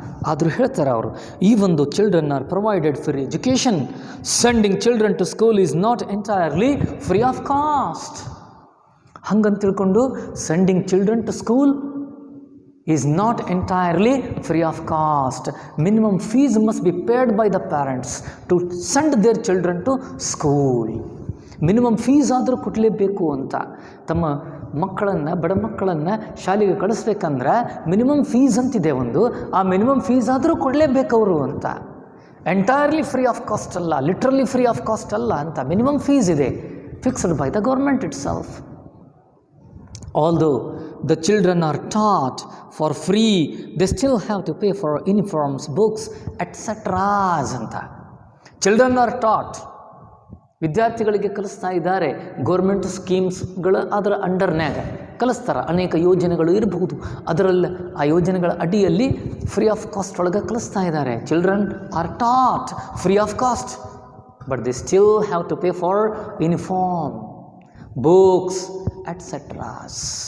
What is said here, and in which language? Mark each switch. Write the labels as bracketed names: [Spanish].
[Kannada] ಆದರೂ ಹೇಳ್ತಾರೆ ಅವರು, ಈ ಒಂದು [English] Children are provided free education. Sending children to school is not entirely free of cost. [Kannada] ಹಂಗಂತ ತಿಳ್ಕೊಂಡು [English] Sending children to school is not entirely free of cost. Minimum fees must be paid by the parents to send their children to school. [Kannada] Minimum fees ಆದರೂ ಕೊಡಲೇಬೇಕು ಅಂತ. ತಮ್ಮ ಮಕ್ಕಳನ್ನು, ಬಡ ಮಕ್ಕಳನ್ನು ಶಾಲೆಗೆ ಕಳಿಸ್ಬೇಕಂದ್ರೆ ಮಿನಿಮಮ್ ಫೀಸ್ ಅಂತಿದೆ ಒಂದು, ಆ ಮಿನಿಮಮ್ ಫೀಸ್ ಆದರೂ ಕೊಡಲೇಬೇಕವರು ಅಂತ. [English] entirely free of cost ಅಲ್ಲ, literally free of cost [Kannada] ಅಲ್ಲ ಅಂತ. ಮಿನಿಮಮ್ ಫೀಸ್ ಇದೆ, [English] Fixed by the government itself. Although the children are taught for free, they still have to pay for uniforms, books, etc. [Kannada] ಅಂತ. [English] children are taught, [Kannada] ವಿದ್ಯಾರ್ಥಿಗಳಿಗೆ ಕಲಿಸ್ತಾ ಇದ್ದಾರೆ. Government ಸ್ಕೀಮ್ಸ್ಗಳ ಅದರ ಅಂಡರ್ನ್ಯಾಗ ಕಲಿಸ್ತಾರೆ. ಅನೇಕ ಯೋಜನೆಗಳು ಇರಬಹುದು, ಅದರಲ್ಲಿ ಆ ಯೋಜನೆಗಳ ಅಡಿಯಲ್ಲಿ [English] free of cost [Kannada] ಒಳಗೆ ಕಲಿಸ್ತಾ ಇದ್ದಾರೆ. [English] Children are taught free of cost, but they still have to pay for uniform, books etceteras.